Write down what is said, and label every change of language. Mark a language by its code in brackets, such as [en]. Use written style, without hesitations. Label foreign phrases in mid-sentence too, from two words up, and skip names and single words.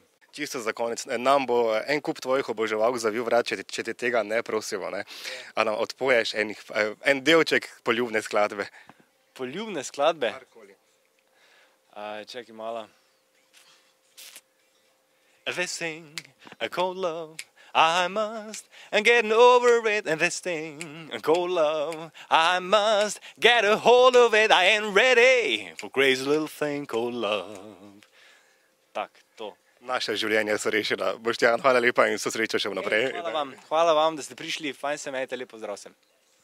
[sl] Čisto za konec, nam bo en kup tvojih oboževalk zavil vrat, če te tega ne prosimo, ne? A nam odpoješ en delček poljubne skladbe? Poljubne skladbe? Karkoli. Čakaj malo. [en] this thing, called love. I must get over it, and this thing called love. I must get a hold of it. I ain't ready for crazy little thing called love. [sl] Tak, to. Naša življenja so rešena. Boštjan, hvala lepa in so srečo še vnaprej. Hvala vam, da ste prišli, fajn se imejte, lepo zdrav sem.